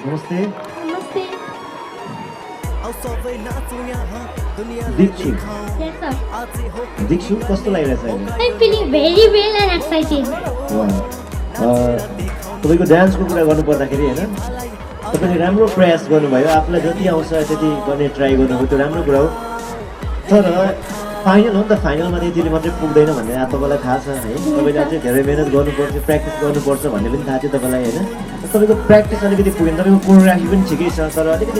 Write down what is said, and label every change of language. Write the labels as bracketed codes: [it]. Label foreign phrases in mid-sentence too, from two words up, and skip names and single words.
[ne] नमस्ते Namaste. दीक्षु [en] Yes, sir. [ne] दीक्षु कस्तो लागिरहेछ अहिले [en] I'm feeling very well and excited. [ne] तपाईँको डान्सको कुरा गर्नुपर्दाखेरि होइन तपाईँले राम्रो प्रयास गर्नुभयो आफूलाई जति आउँछ त्यति गर्ने ट्राई गर्नुभयो त्यो राम्रो कुरा हो तर फाइनल हो नि त फाइनलमा त्यतिले मात्रै पुग्दैन भन्ने तपाईँलाई थाहा छ है तपाईँले अझै धेरै मिहिनेत गर्नुपर्छ प्र्याक्टिस गर्नुपर्छ भन्ने पनि थाहा थियो तपाईँलाई होइन तपाईँको प्र्याक्टिस अलिकति पुगेन तपाईँको कोरियोग्राफी पनि ठिकै छ तर अलिकति